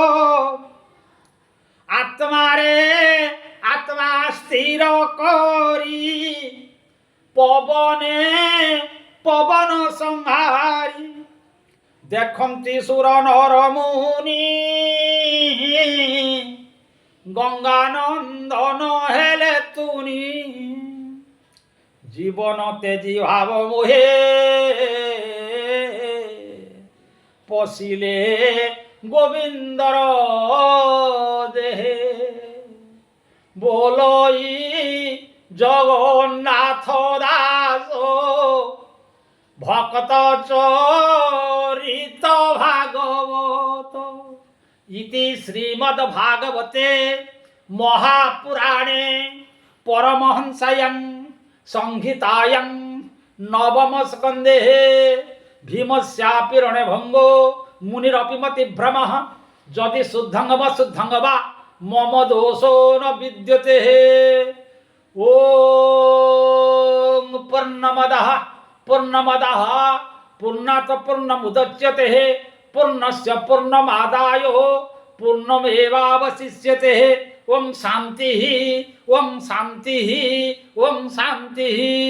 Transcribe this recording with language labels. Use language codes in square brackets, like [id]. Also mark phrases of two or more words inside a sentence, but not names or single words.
[or] ଆତ୍ମାରେ ଆତ୍ମା ସ୍ଥିର କରି ପବନେ ପବନ ସଂହାରୀ ଦେଖନ୍ତି ସୁର ନର ମୁନି ଗଙ୍ଗାନନ୍ଦନ ହେଲେ ତୁନି ଜୀବନ ତେଜି ଭାବ ମୋହେ ପଶିଲେ ଗୋବିନ୍ଦର ଦେହେ ବଲଇ ଜଗନ୍ନାଥ ଦାସ [sa] भक्त चरित भागवत इति श्रीमद भागवते महापुराणे परमहंसायं সংহিतायं नवम स्कंदे भीमस्यापि रणे भंगो मुनिरपि मति भ्रमः यदि शुद्धं वा मम दोषो न विद्यते ओम पूर्णमदः पूर्णात् पूर्णमुदच्यते पूर्णस्य पूर्णमादाय पूर्णमेवावशिष्यते ओम शांति ओम शांति ओम शांति।